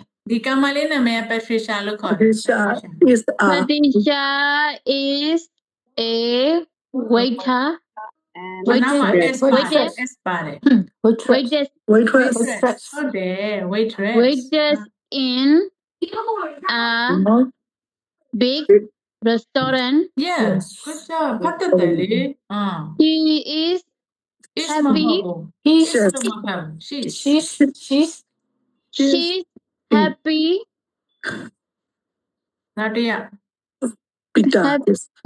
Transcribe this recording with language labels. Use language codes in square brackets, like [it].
[my] ဒီကမလေးနာမည်က Patricia လို့ခေါ်တယ် [en] Patricia is Patricia is a waiter [my] နောက်မှာ S ပါတယ် S ပါတယ် [en] waitress waitress waitress [my] ဟုတ်တယ် [en] waitress waiters in a big restaurant yes good job [my] ဖတ်တတ်တယ်လေ [en] he is is Happy. [my] မဟုတ်ဘူး [en] he's is [my] လို့မဟုတ်ဘူး [en] she's she's she's happy [my] နောက်တစ်ယောက် [en] Peter is